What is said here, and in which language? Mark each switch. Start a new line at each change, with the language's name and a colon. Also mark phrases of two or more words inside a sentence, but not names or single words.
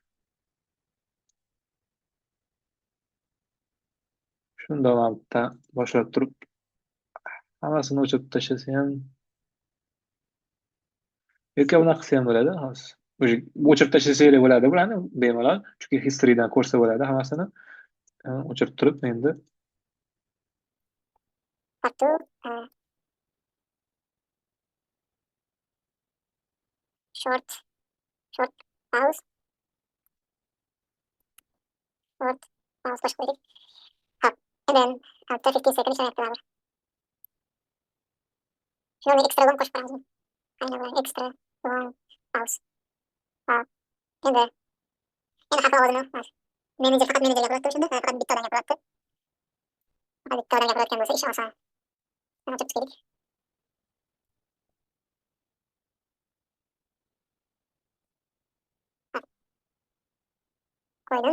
Uzbek: Shunda ham bitta boshlab turib hammasini o'chirib tashlasa ham yoki bunaqa qilsa ham bo'ladi. Hozir o'sha o'chirib tashlasanglar bo'ladi bularni bemalol. Chunki historydan ko'rsa bo'ladi hammasini. O'chirib turib endi
English: part 2 short short pause short pause
Uzbek: qo'shib qo'ydik. Hop,
English: and then after 15 seconds ishlayapti.
Uzbek: Shuni
English: extra long
Uzbek: qo'shib qo'yamiz. Aynan bular
English: extra long pause.
Uzbek: Hop, endi xafa ovozini faqat menejer gapiryapti o'shanda, faqat bitta odam gapiryapti. Faqat bitta odam gapirayotgan bo'lsa ish oson. Mana o'chirib chiqdik. Qo'ydim.